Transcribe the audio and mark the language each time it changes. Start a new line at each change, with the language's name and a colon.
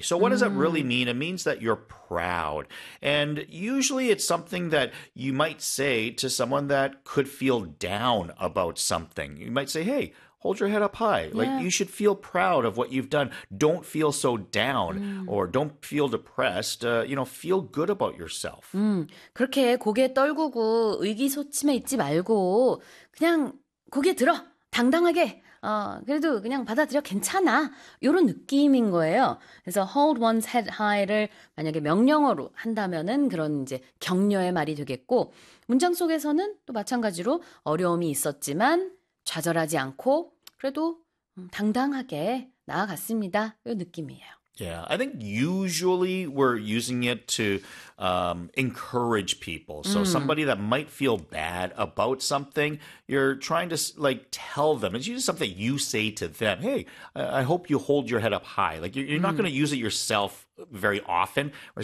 English: So what does that really mean? It means that you're proud. And usually it's something that you might say to someone that could feel down about something. You might say, hey, hold your head up high. Yeah. Like, you should feel proud of what you've done. Don't feel so down or don't feel depressed. You know, feel good about yourself.
Korean: 그렇게 고개 떨구고 의기소침해 있지 말고 그냥 고개 들어. 당당하게. 그래도 그냥 받아들여 괜찮아. 요런 느낌인 거예요. 그래서
English: hold one's head high
Korean: 를 만약에 명령어로 한다면은 그런 이제 격려의 말이 되겠고 문장 속에서는 또 마찬가지로 어려움이 있었지만 좌절하지 않고 그래도 당당하게 나아갔습니다. 이 느낌이에요.
English: Yeah, I think usually we're using it to encourage people. So somebody that might feel bad about something, you're trying to like tell them. It's usually something you say to them. Hey, I hope you hold your head up high. Like you're not going to use it yourself very often or say,